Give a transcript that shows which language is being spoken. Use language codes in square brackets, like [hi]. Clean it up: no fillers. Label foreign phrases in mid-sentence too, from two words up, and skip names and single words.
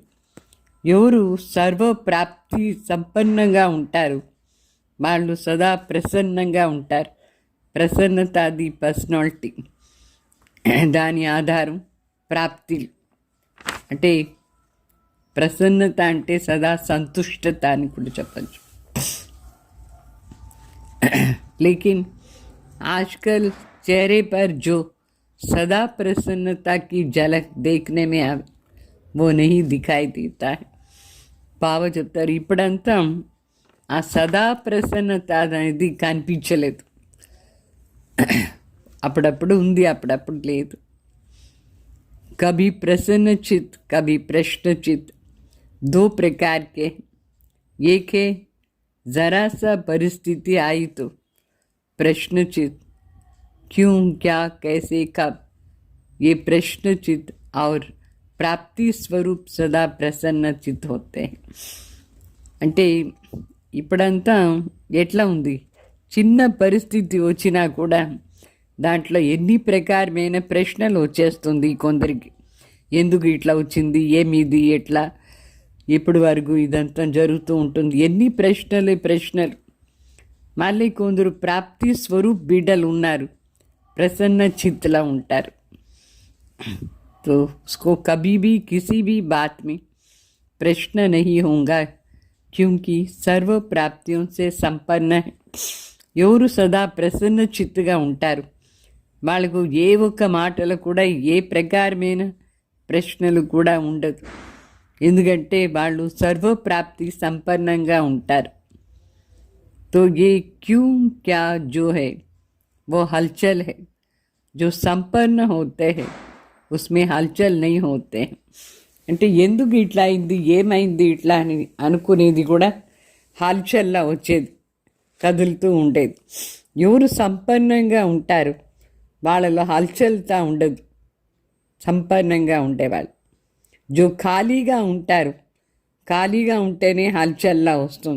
[te] ఎవరు సర్వప్రాప్తి సంపన్నంగా ఉంటారు వాళ్ళు సదా ప్రసన్నంగా ఉంటారు. ప్రసన్నతాది పర్సనాలిటీ, దాని ఆధారం ప్రాప్తిలు. అంటే ప్రసన్నత అంటే సదా సంతుష్టత అని కూడా చెప్పచ్చు. [hi] लेकिन आजकल चेहरे पर जो सदा प्रसन्नता की झलक देखने में आवे वो नहीं दिखाई देता है. [te] బాబా చెప్తారు ఇప్పుడంతా ఆ సదా ప్రసన్నత అనేది కనిపించలేదు. అప్పుడప్పుడు ఉంది, అప్పుడప్పుడు లేదు. [hi] कभी प्रसन्न चित्त कभी प्रश्न चित्त, दो प्रकार के. एक है जरा सा परिस्थिति आई तो प्रश्न चित्त, क्यों क्या कैसे कब, ये प्रश्न चित्त. और प्राप्ति स्वरूप सदा प्रसन्न चित्त होते हैं. [te] అంటే ఇప్పుడంతా ఎట్లా ఉంది, చిన్న పరిస్థితి వచ్చినా కూడా దాంట్లో ఎన్ని ప్రకారమైన ప్రశ్నలు వచ్చేస్తుంది కొందరికి. ఎందుకు ఇట్లా వచ్చింది, ఏమిది, ఎట్లా, ఎప్పటి వరకు ఇదంతా జరుగుతూ ఉంటుంది, ఎన్ని ప్రశ్నలు. మళ్ళీ కొందరు ప్రాప్తి స్వరూప్ బిడ్డలు ఉన్నారు, ప్రసన్న చిత్తులా ఉంటారు. [hi] तो उसको कभी भी किसी भी बात में प्रश्न नहीं होगा, क्योंकि सर्व प्राप्तियों से संपन्न है. [te] ఎవరు సదా ప్రసన్న చిత్తుగా ఉంటారు వాళ్ళకు ఏ ఒక్క మాటలు కూడా ఏ ప్రకారమైన ప్రశ్నలు కూడా ఉండదు. ఎందుకంటే వాళ్ళు సర్వప్రాప్తి సంపన్నంగా ఉంటారు. [hi] तो ये क्यों क्या जो है वो हलचल है. जो संपन्न होते हैं उसमें हलचल नहीं होते हैं. [te] అంటే ఎందుకు ఇట్లా అయింది, ఏమైంది ఇట్లా అని అనుకునేది కూడా హల్చల్లా వచ్చేది, కదులుతూ ఉండేది. ఎవరు సంపన్నంగా ఉంటారు వాళ్ళలో హల్చల్తా ఉండదు, సంపన్నంగా ఉండేవాళ్ళు. జో ఖాళీగా ఉంటారు, ఖాళీగా ఉంటేనే హల్చల్లా వస్తుంది.